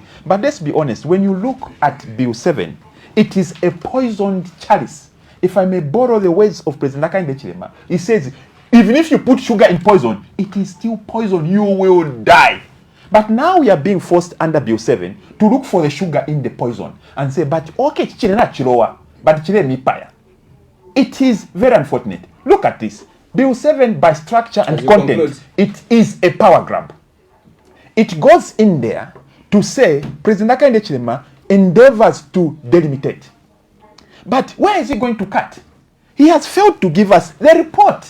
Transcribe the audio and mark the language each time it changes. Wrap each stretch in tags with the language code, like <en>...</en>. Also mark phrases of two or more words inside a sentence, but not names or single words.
<en>But let's be honest, when you look at Bill 7, it is a poisoned chalice. If I may borrow the words of President Hakainde Hichilema, he says, even if you put sugar in poison, it is still poison, you will die. But now we are being forced under Bill 7 to look for the sugar in the poison and say, but okay,</en> <bem>chichile na chilowa,</bem> <en>but</en> <bem>chichile ni paya.</bem> <en>It is very unfortunate. Look at this. Bill 7, by structure and content, conclude. it is a power grab. It goes in there to say President Hakainde Hichilema endeavors to delimitate. But where is he going to cut? He has failed to give us the report.</en>